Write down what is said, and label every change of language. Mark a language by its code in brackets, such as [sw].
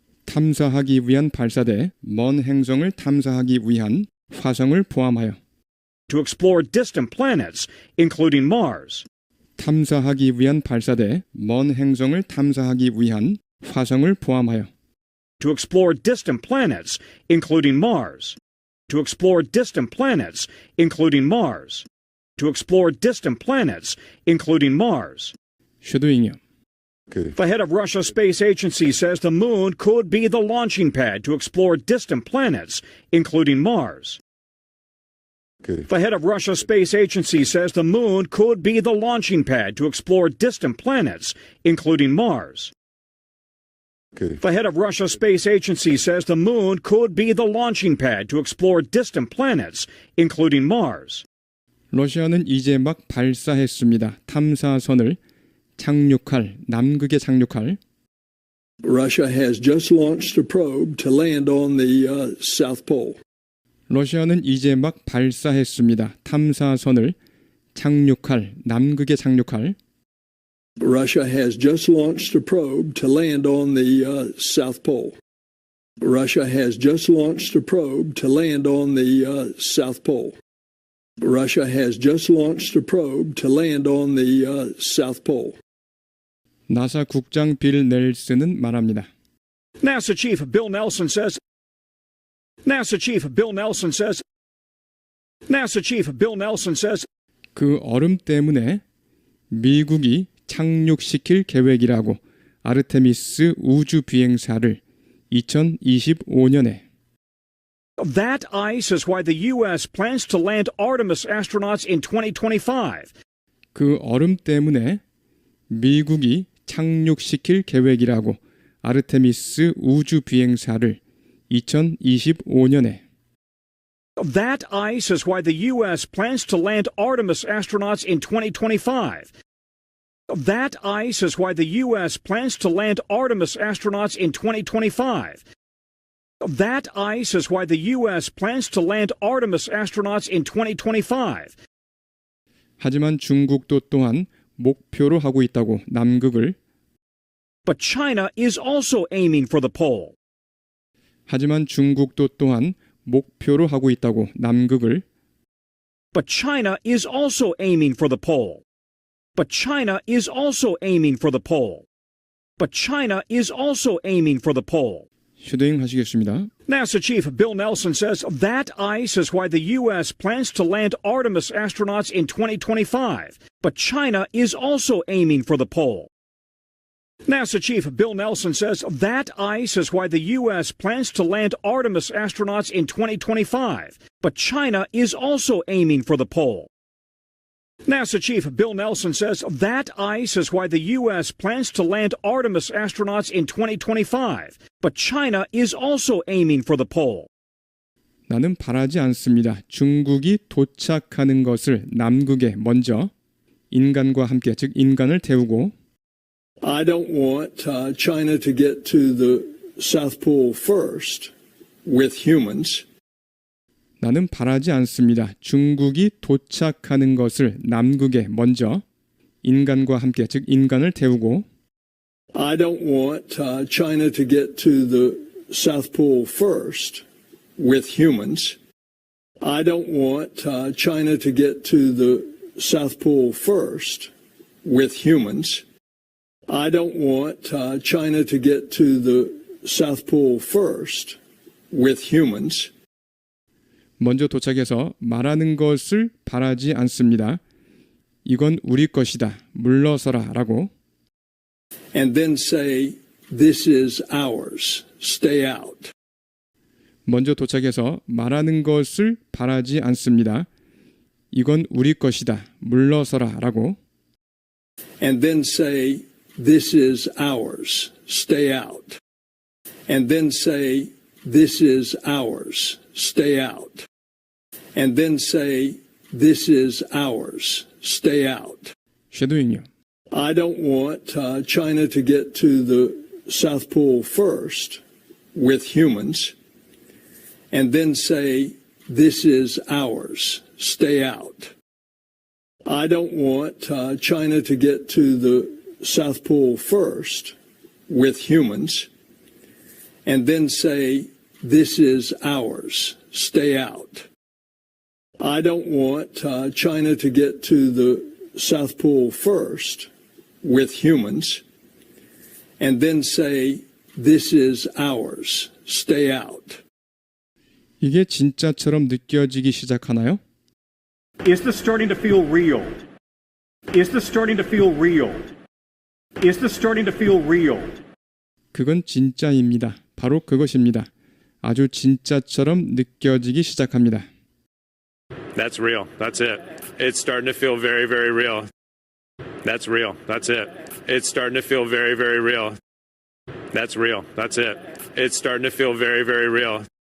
[ko] 탐사하기 위한 발사대, 먼 행성을 탐사하기 위한 화성을 포함하여 [en] To explore distant planets, including Mars. [ko] 탐사하기 위한 발사대, 먼 행성을 탐사하기 위한 화성을 포함하여 [en] To explore distant planets, including Mars. To explore distant planets, including Mars. To explore distant planets, including Mars. [ko] 슈도잉여. 그, [en] The head of Russia Space Agency says the moon could be the launching pad to explore distant planets, including Mars. [ko] 그, [en] The head of Russia Space Agency says the moon could be the launching pad to explore distant planets, including Mars. [ko] 그, [en] The head of Russia Space Agency says the moon could be the launching pad to explore distant planets, including Mars. [ko] 러시아는 이제 막 발사했습니다. 탐사선을 착륙할, 남극에 착륙할 [en] Russia has just launched a probe to land on the South Pole. [ko] 러시아는 이제 막 발사했습니다. 탐사선을 착륙할, 남극에 착륙할 [en] Russia has just launched a probe to land on the South Pole. Russia has just launched a probe to land on the South Pole. Russia has just launched a probe to land on the South Pole. [ko] 나사 국장 빌 넬슨은 말합니다. [en] NASA Chief Bill Nelson says. NASA Chief Bill Nelson says. NASA Chief Bill Nelson says. [ko] 그 얼음 때문에 미국이 착륙시킬 계획이라고 아르테미스 우주 비행사를 2025년에 [en] That ice is why the U.S. plans to land Artemis astronauts in 2025. [ko] 그 얼음 때문에 미국이 착륙시킬 계획이라고 아르테미스 우주 비행사를 2025년에 [en] That ice is why the U.S. plans to land Artemis astronauts in 2025. That ice is why the U.S. plans to land Artemis astronauts in 2025. That ice is why the U.S. plans to land Artemis astronauts in 2025. [ko] 하지만 중국도 또한 목표로 하고 있다고 남극을 [en] But China is also aiming for the pole. [ko] 하지만 중국도 또한 목표로 하고 있다고 남극을 [en] But China is also aiming for the pole. But China is also aiming for the pole. But China is also aiming for the pole. [ko] 슈도잉 하시겠습니다. [en] NASA Chief Bill Nelson says that ice is why the U.S. plans to land Artemis astronauts in 2025. But China is also aiming for the pole. NASA Chief Bill Nelson says that ice is why the U.S. plans to land Artemis astronauts in 2025. But China is also aiming for the pole. NASA Chief Bill Nelson says that ice is why the U.S. plans to land Artemis astronauts in 2025. But China is also aiming for the pole. [ko] 나는 바라지 않습니다. 중국이 도착하는 것을 남극에 먼저 인간과 함께 즉 인간을 태우고 [en] I don't want China to get to the South Pole first with humans. [ko] 나는 바라지 않습니다. 중국이 도착하는 것을 남극에 먼저 인간과 함께 즉 인간을 태우고 [en] I don't want China to get to the South Pole first with humans. I don't want China to get to the South Pole first with humans. I don't want China to get to the South Pole first with humans. [ko] 먼저 도착해서 말하는 것을 바라지 않습니다. 이건 우리 것이다. 물러서라 라고. [en] And then say, this is ours. Stay out. [ko] 먼저 도착해서 말하는 것을 바라지 않습니다. 이건 우리 것이다. 물러서라 라고. [en] And then say, this is ours. Stay out. And then say, this is ours. Stay out. And then say, this is ours. Stay out. [ko] 쉐도잉요. [en] I don't want China to get to the South Pole first with humans and then say, this is ours. Stay out. I don't want China to get to the South Pole first with humans and then say, this is ours. Stay out. I don't want China to get to the South Pole first with humans and then say, this is ours. Stay out. [ko] 이게 진짜처럼 느껴지기 시작하나요? [en] Is this starting to feel real? Is this starting to feel real? Is this starting to feel real? [ko] 그건 진짜입니다. 바로 그것입니다. 아주 진짜처럼 느껴지기 시작합니다. [en] That's real. That's it. It's starting to feel very, very real. That's real. That's it. It's starting to feel very, very real. That's real. That's it. It's starting to feel very, very real.